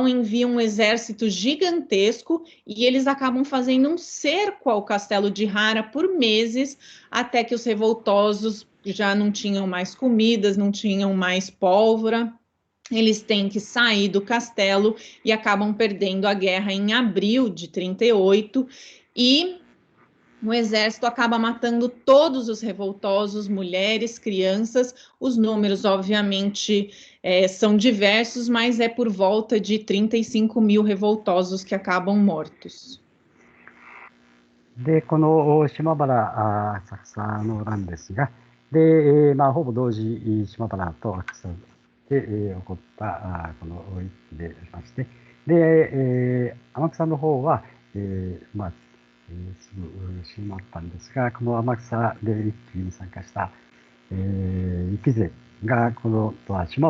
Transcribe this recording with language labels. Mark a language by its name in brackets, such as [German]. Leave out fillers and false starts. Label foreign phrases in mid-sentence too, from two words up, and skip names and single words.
[Portuguese] envia um exército gigantesco, e eles acabam fazendo um cerco ao castelo de Hara por meses, até que os revoltosos já não tinham mais comidas, não tinham mais pólvora, eles têm que sair do castelo e acabam perdendo a guerra em abril de 38, e o exército acaba matando todos os revoltosos, mulheres, crianças. Os números, obviamente, são diversos, mas é por volta de 35 mil revoltosos que acabam mortos. [Japanese] で、この島原浅草の乱ですが、で、ほぼ同時島原と浅草で、起こったこの一揆でありまして、で、天草の方は、すぐ閉まったんですが、この天草で一揆に参加した、一揆勢がこの島